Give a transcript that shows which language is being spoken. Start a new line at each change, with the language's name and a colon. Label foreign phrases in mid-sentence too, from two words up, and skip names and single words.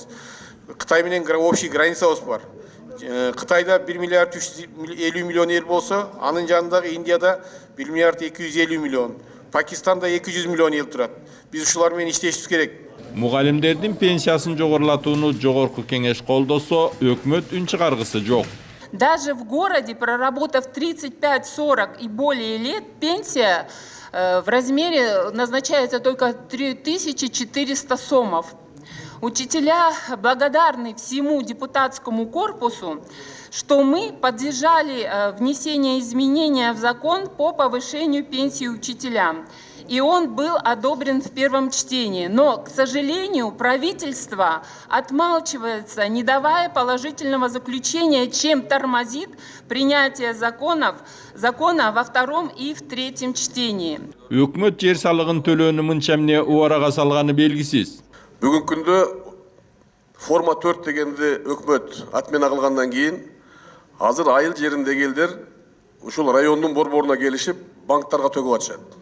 Kyrgyz: Кытай менен общий границабыз бар. Кытайда 1 миллиард 350 миллион эл болсо, анын жанындагы Индияда 1 миллиард 250 миллион, Пакистанда 200 миллион эл турат. Биз ушулар менен иштешибиз керек. Мугалимдердин пенсиясын жогорулатууну жогорку кеңеш колдосо, өкмөт үн чыгаргысы жок.
Russian: Даже в городе, проработав 35, 40 и более лет, пенсия в размере назначается только 3400 сомов. Учителя благодарны всему депутатскому корпусу, что мы поддержали внесение изменения в закон по повышению пенсии учителям. И он был одобрен в первом чтении. Но, к сожалению, правительство отмалчивается, не давая положительного заключения, чем тормозит принятие закона во втором и в третьем чтении.
Kyrgyz: Өкмөт жер салыгын төлөөнү мынча эмне убарага салганы белгисиз. Бүгүнкү күндө форма 4 дегенди өкмөт атмена кылгандан кийин азыр айыл жериндеги элдер ушул райондун борборуна келишип банктарга төгүп атышат.